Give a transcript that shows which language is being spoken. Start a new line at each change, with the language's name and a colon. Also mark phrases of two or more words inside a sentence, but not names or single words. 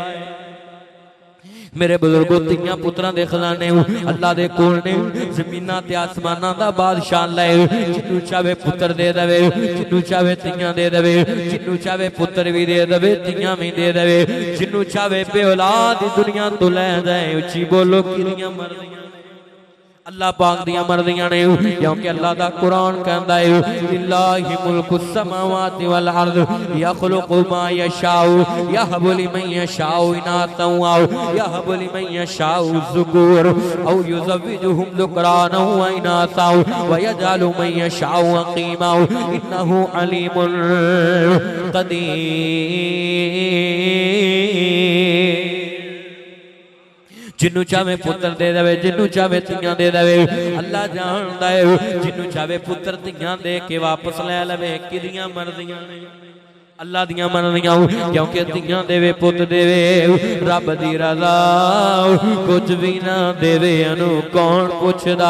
Punjabi: میرے بزرگوں تیاں پتراں دے خزانے اللہ دے کول نے زمیناں تے آسماناں دا بادشاہ لے جنوں چاہے پتر دے دیوے جنوں چاہے تیاں دے دیوے جنوں چاہے پتر بھی دے دیوے تیاں بھی دے دیوے جنوں چاہے بے اولاد دنیا تو لے جائے. اچی بولو کدیاں مرضیاں اللہ پاک دیاں مرضیاں نے کیونکہ اللہ دا قرآن کہندا ہے
Arabic: لله ملك السماوات والأرض يخلق ما يشاء يهب لمن يشاء إناثا ويهب لمن يشاء الذكور أو يزوجهم ذكرانا وإناثا ويجعل من يشاء عقيما إنه عليم قدير.
Punjabi: جنوں چاہے پتر دے دیوے جنوں چاہے تیاں دے دیوے اللہ جاندا ہے جنوں چاہے پتر تیاں دے کے واپس لے لوے کدیاں مرضیاں نے اللہ دیاں مرضیاں کیونکہ تیاں دیوے پتر دیوے رب دی رضا کچھ بھی نہ دیوے انوں کون پچھدا.